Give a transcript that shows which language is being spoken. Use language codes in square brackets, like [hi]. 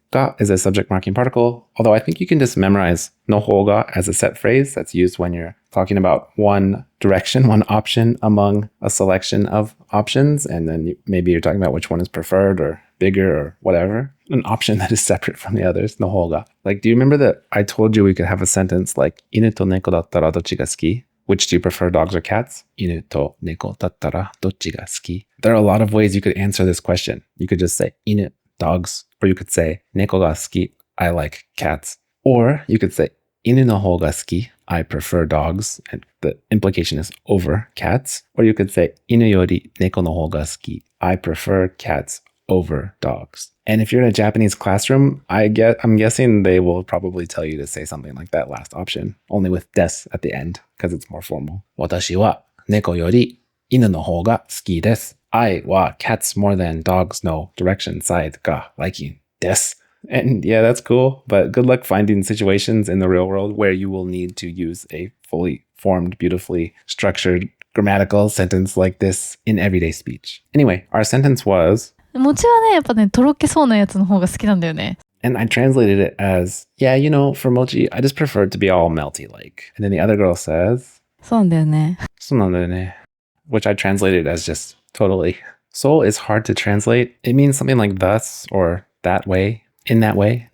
[en] Ga is a subject marking particle, although I think you can just memorize no ga as a set phrase that's used when you're talking about one direction, one option among a selection of options, and then maybe you're talking about which one is preferred or bigger or whatever. An option that is separate from the others, no ga. Like, do you remember that I told you we could have a sentence like [ja] 犬と猫だったらどっちが好き? [en] Which do you prefer, dogs or cats? [ja] 犬と猫だったらどっちが好き? [en] There are a lot of ways you could answer this question. You could just say 犬 dogs, or you could say 猫が好き I like cats. Or you could say [ja] 犬の方が好き [en] I prefer dogs, and the implication is over cats. Or you could say [ja] 犬より猫の方が好き [en] I prefer cats over dogs. And if you're in a Japanese classroom, I'm guessing they will probably tell you to say something like that last option, only with des at the end, because it's more formal. [ja] 私は猫より犬の方が好きです. [en] I wa cats more than dogs no direction side ga liking des. And yeah, that's cool, but good luck finding situations in the real world where you will need to use a fully formed, beautifully structured grammatical sentence like this in everyday speech. Anyway, our sentence was [ja] 餅はね、やっぱね、とろけそうなやつの方が好きなんだよね。 [en] And I translated it as, yeah, you know, for mochi, I just prefer it to be all melty like. And then the other girl says, [ja] そうなんだよね。そうなんだよね, which I translated as just totally. [en] So is hard to translate. It means something like thus or that way, in that way.